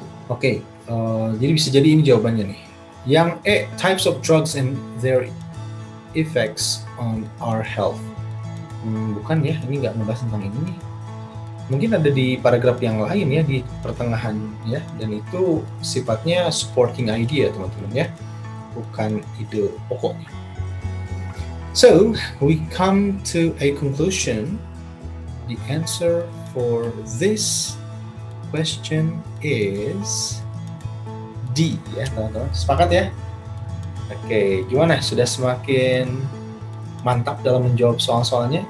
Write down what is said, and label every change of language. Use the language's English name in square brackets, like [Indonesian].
[Indonesian] Oke, jadi bisa jadi ini jawabannya nih. Yang E, [English] types of drugs and their effects on our health. [Indonesian] Bukan ya, ini nggak membahas tentang ini nih. Mungkin ada di paragraf yang lain ya, di pertengahan ya, dan itu sifatnya supporting idea, teman-teman ya, bukan ide pokoknya. [English] So, we come to a conclusion. The answer for this question is D [Indonesian] ya, teman-teman. Sepakat ya? Oke, gimana? Sudah semakin mantap dalam menjawab soal-soalnya?